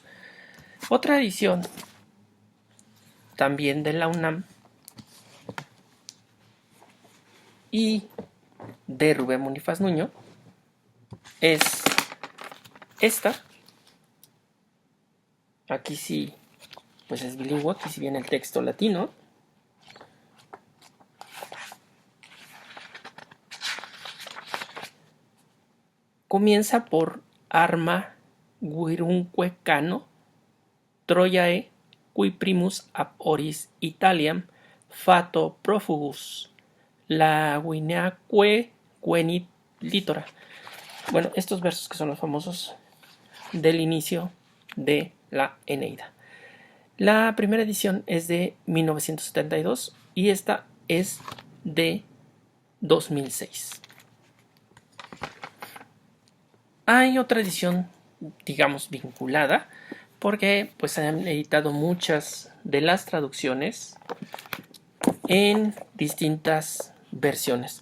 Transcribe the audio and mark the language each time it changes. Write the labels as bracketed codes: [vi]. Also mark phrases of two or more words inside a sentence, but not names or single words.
[es] Otra edición, también de la UNAM y de Rubén Bonifaz Nuño, es esta. Aquí sí, pues es bilingüe, aquí sí viene el texto latino. Comienza por [la] arma virumquecano Troyae qui primus ab oris Italiam fato profugus laguinaque venit litora. [es] Bueno, estos versos que son los famosos del inicio de la Eneida. La primera edición es de 1972 y esta es de 2006. Hay otra edición, digamos, vinculada, porque pues han editado muchas de las traducciones en distintas versiones.